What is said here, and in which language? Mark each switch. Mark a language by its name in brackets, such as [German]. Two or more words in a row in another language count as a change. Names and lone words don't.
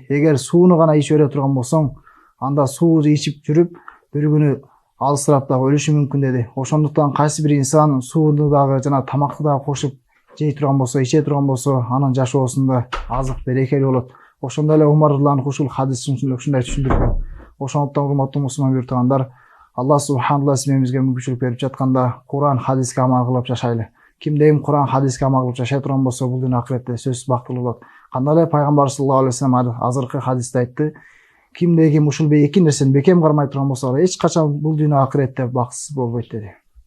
[Kyrgyz] Эгер сууну гана ичип бере турган болсоң, анда суу ичип жүрүп бир күнү алысырап дагы өлүшүң мүмкүн деди. Ошондуктан кайсы бир инсан сууну дагы жана тамакты дагы кошуп жей турган болсо, иче турган болсо, анын жашоосунда азык берекелүү болот. Ошондой эле Умар радхияллаху ушул хадистин ушундай түшүндүргөн. Ошондуктан урматтуу мусулман бир туугандар, Аллах [Arabic] سبحانه وتعالى [Kyrgyz] бизге мүмкүнчүлүк берип жатканда Куран хадиске амал кылып жашайлы. Кимде Куран хадиске амал кылып жашай турган болсо, бул дүйнө акыретте сөзсүз бактылуу болот. Кандай эле Пайгамбар [Arabic] صلى الله عليه وسلم [Kyrgyz] азыркы хадисте айтты: Кимде ушул эки нерсени бекем кармай турган болсо, эч качан бул дүйнө акыретте бактысыз болбойт деди.